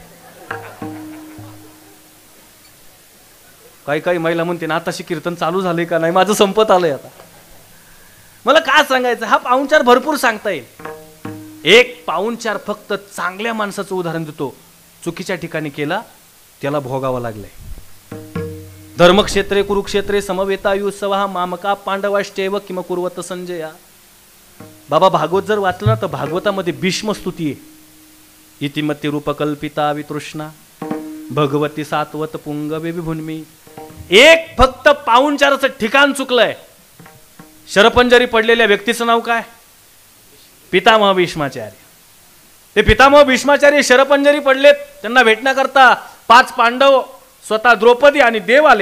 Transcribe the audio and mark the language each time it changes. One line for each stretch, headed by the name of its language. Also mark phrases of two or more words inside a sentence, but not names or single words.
Marathi: काही महिला म्हणते ना आताशी कीर्तन चालू झाले का नाही, माझं संपत आलंय आता. मला काय सांगायचं, हा पाहुणचार भरपूर सांगता येईल. एक पाहुणचार फक्त चांगल्या माणसाचं उदाहरण देतो, चुकीच्या ठिकाणी केला त्याला भोगावं लागलंय.
Sanskrit: धर्मक्षेत्रे कुरुक्षेत्रे समवेतायुत्सव मामका पांडवाश्चैव किम कुर्वत संजया.
Marathi: बाबा भागवत जर वाचलं ना तर भागवतामध्ये भीष्म स्तुती आहे.
Sanskrit: इतिमती रूपकल्पिता वितृष्णा भगवती सात्वत पुंगवे विभुन्मी.
Marathi: एक फक्त पाहुणचाराचं ठिकाण चुकलंय. शरपंजरी पडलेल्या व्यक्तीचं नाव काय? पितामह भीष्माचार्य. ते पितामह भीष्माचार्य शरपंजरी पडलेत, त्यांना भेटण्याकरता 5 पांडव स्वतः द्रौपदी आणि देव आलेत.